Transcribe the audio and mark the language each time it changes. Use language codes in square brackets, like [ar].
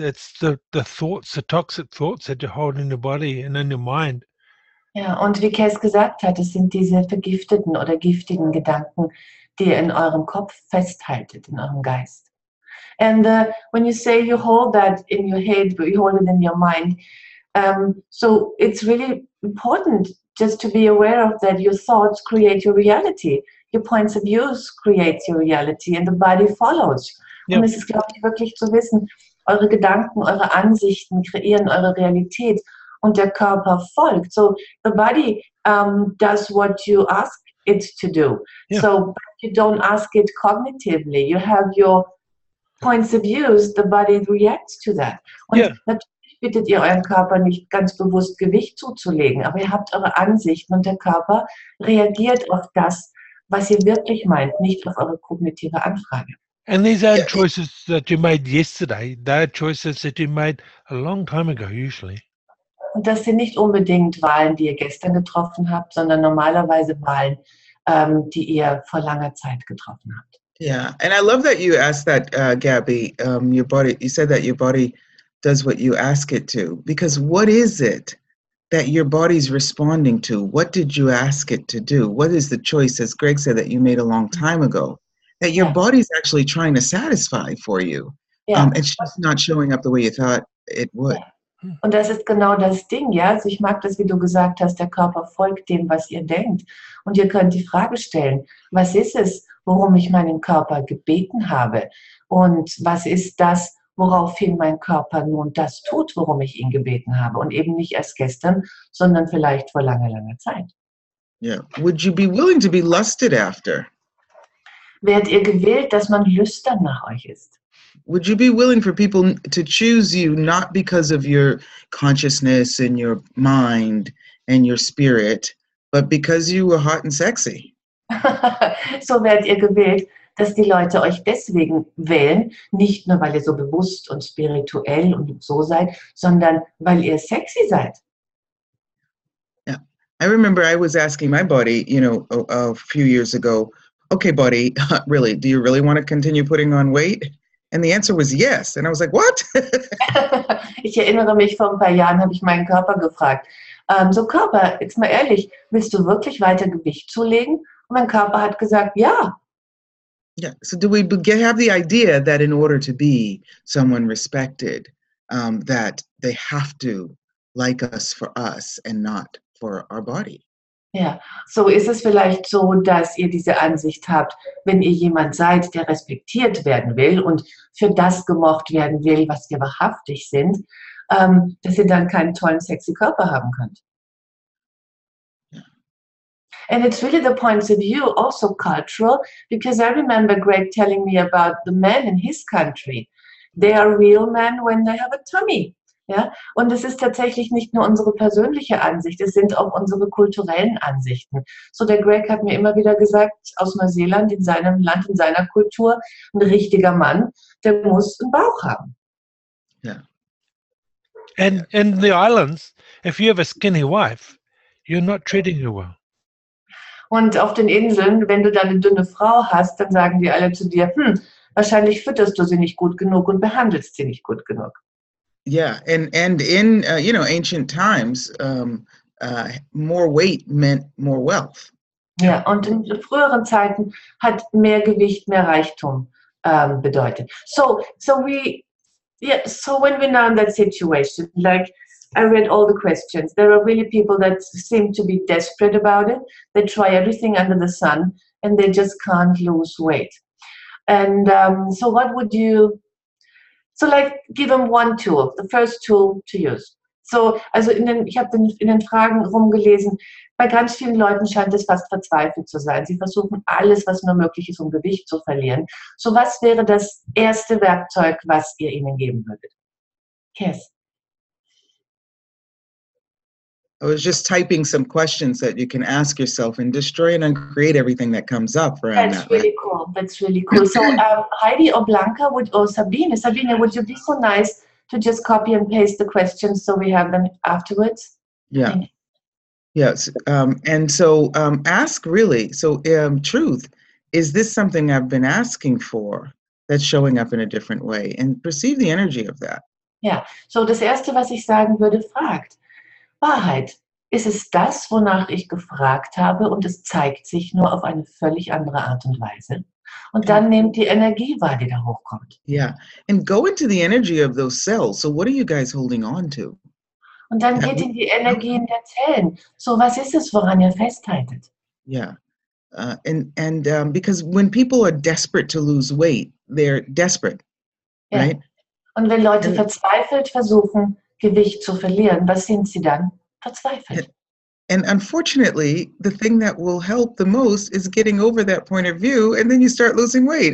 [en] It's the thoughts, the toxic thoughts that you hold in your body and in your mind. [de] Ja, und wie Kass gesagt hat, es sind diese vergifteten oder giftigen Gedanken, die ihr in eurem Kopf festhaltet, in eurem Geist. [en] And when you say you hold that in your head, but you hold it in your mind, so it's really important just to be aware of that. Your thoughts create your reality. Your points of views create your reality and the body follows. [de] Ja. Und es ist, glaube ich, wirklich zu wissen, eure Gedanken, eure Ansichten kreieren eure Realität und der Körper folgt. [en] So the body does what you ask it to do. [de] Ja. [en] So you don't ask it cognitively. You have your points of views, the body reacts to that. [de] Und natürlich bittet ihr euren Körper nicht ganz bewusst Gewicht zuzulegen, aber ihr habt eure Ansichten und der Körper reagiert auf das, was ihr wirklich meint, nicht auf eure kognitive Anfrage. [en] And these aren't choices that you made yesterday. They're choices that you made a long time ago, usually. [de] Und das sind nicht unbedingt Wahlen, die ihr gestern getroffen habt, sondern normalerweise Wahlen, die ihr vor langer Zeit getroffen habt. [en] Yeah, and I love that you asked that, Gabby. Your body. You said that your body does what you ask it to. Because what is it that your body's responding to? What did you ask it to do? What is the choice, as Greg said, that you made a long time ago, that your body's actually trying to satisfy for you, and it's just not showing up the way you thought it would. [de] Ja. Und das ist genau das Ding, ja. Also ich mag das, wie du gesagt hast, der Körper folgt dem, was ihr denkt. Und ihr könnt die Frage stellen, was ist es, worum ich meinen Körper gebeten habe? Und was ist das, woraufhin mein Körper nun das tut, worum ich ihn gebeten habe? Und eben nicht erst gestern, sondern vielleicht vor langer, langer Zeit. [en] Yeah. Would you be willing to be lusted after? [de] Werdet ihr gewillt, dass man lüstern nach euch ist? [en] Would you be willing for people to choose you not because of your consciousness and your mind and your spirit, but because you were hot and sexy? [de] So werdet ihr gewillt, dass die Leute euch deswegen wählen, nicht nur, weil ihr so bewusst und spirituell und so seid, sondern weil ihr sexy seid. [en] Yeah. I remember I was asking my body, a few years ago, okay, buddy, really, do you really want to continue putting on weight? And the answer was yes. And I was like, what? [de] Ich erinnere mich, vor ein paar Jahren habe ich meinen Körper gefragt, so Körper, jetzt mal ehrlich, willst du wirklich weiter Gewicht zulegen? Und mein Körper hat gesagt, ja. [en] Yeah. So do we have the idea that in order to be someone respected, that they have to like us for us and not for our body? [de] Ja, so ist es vielleicht so, dass ihr diese Ansicht habt, wenn ihr jemand seid, der respektiert werden will und für das gemocht werden will, was wir wahrhaftig sind, dass ihr dann keinen tollen, sexy Körper haben könnt. [en] And it's really the points of view, also cultural, because I remember Greg telling me about the men in his country. They are real men when they have a tummy. [de] Ja? Und es ist tatsächlich nicht nur unsere persönliche Ansicht, es sind auch unsere kulturellen Ansichten. So, der Greg hat mir immer wieder gesagt, aus Neuseeland, in seinem Land, in seiner Kultur, ein richtiger Mann, der muss einen Bauch haben. [en] Yeah. And in the islands, if you have a skinny wife, you're not treating her well. [de] Und auf den Inseln, wenn du da eine dünne Frau hast, dann sagen die alle zu dir, wahrscheinlich fütterst du sie nicht gut genug und behandelst sie nicht gut genug. [en] Yeah, and in ancient times, more weight meant more wealth. [de] Ja, und in früheren Zeiten hat mehr Gewicht mehr Reichtum bedeutet. [en] So when we're now in that situation, like I read all the questions, there are really people that seem to be desperate about it. They try everything under the sun and they just can't lose weight. And so what would you, give them one tool, the first tool to use. [de] So, also ich habe in den Fragen rumgelesen, bei ganz vielen Leuten scheint es fast verzweifelt zu sein. Sie versuchen alles, was nur möglich ist, um Gewicht zu verlieren. So, was wäre das erste Werkzeug, was ihr ihnen geben würdet? Kass. [en] I was just typing some questions that you can ask yourself and destroy and uncreate everything that comes up around That's that. really cool. That's really cool. So Heidi or Blanca or Sabine, would you be so nice to just copy and paste the questions so we have them afterwards? Yeah. Yes. And so ask really. So truth, is this something I've been asking for that's showing up in a different way? And perceive the energy of that. [de] Ja, so das Erste, was ich sagen würde, fragt. Wahrheit, ist es das, wonach ich gefragt habe und es zeigt sich nur auf eine völlig andere Art und Weise? Und dann nehmt die Energie wahr, die da hochkommt. [en] Yeah, and go into the energy of those cells. So what are you guys holding on to? [de] Und dann geht in die Energien der Zellen. So, was ist es, woran ihr festhaltet? [en] Yeah, and because when people are desperate to lose weight, they're desperate, [de] Ja. [en] right? [de] Und wenn Leute verzweifelt versuchen, Gewicht zu verlieren, was sind sie dann? Verzweifelt. [en] And unfortunately, the thing that will help the most is getting over that point of view, and then you start losing weight.